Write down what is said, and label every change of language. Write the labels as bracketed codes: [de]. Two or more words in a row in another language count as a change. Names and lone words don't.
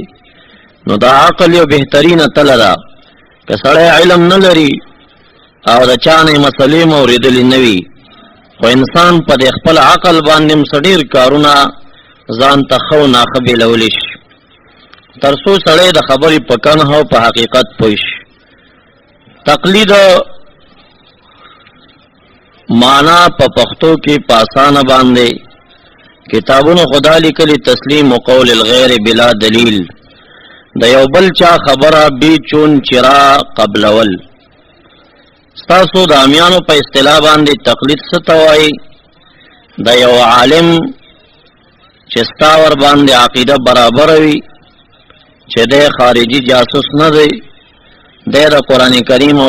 [ps] نو دا عقل یو بهترینه تله ده که سړی علم نه لري او د چا نه مسلې م اورېدلې نه وي خو انسان په دې خپل عقل باندې م څه ډېر کارونه ځان ته ښه او ناښه بېلولی شي تر څو سړی د خبرې په کنه او په حقیقت پوه شي. تقلید معنا په پښتو کې په اسانه باندې کتابونو خدا لیکلي [ar] تسلیم قول الغیر بلا دلیل [ps] د یو بل چا خبره بی چون چرا قبلول. ستاسو د امیانو په اصطلاح باندې تقلید څه ته وایي؟ د یو عالم چې ستا ور باندې عقیده برابر وي چې دی خارجي جاسوس نه دی، دی د قرآن کریم او